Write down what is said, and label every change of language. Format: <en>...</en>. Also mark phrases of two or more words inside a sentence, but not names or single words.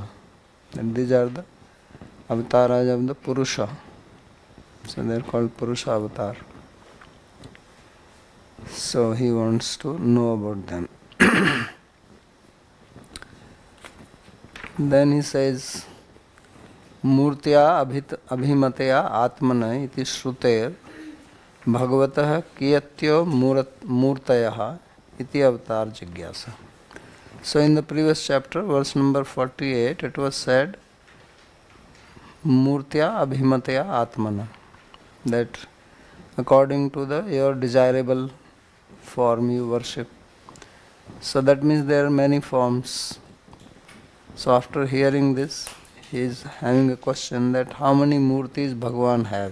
<en>And these are the avatars of the Purusha. So they are called Purusha avatar. So he wants to know about them. Then he says,</en> <sa>मूर्त्या अभिमतया आत्मना इति श्रुतेर् भगवतः कियत्यो मूर्तयः इति अवतार जिज्ञासा.</sa> <en>So in the previous chapter, verse number 48, it was said,</en> <sa>मूर्त्या अभिमतया आत्मना,</sa> <en>that according to your desirable form you worship. So that means there are many forms. So after hearing this, he is having a question that how many murtis Bhagavan have.</en>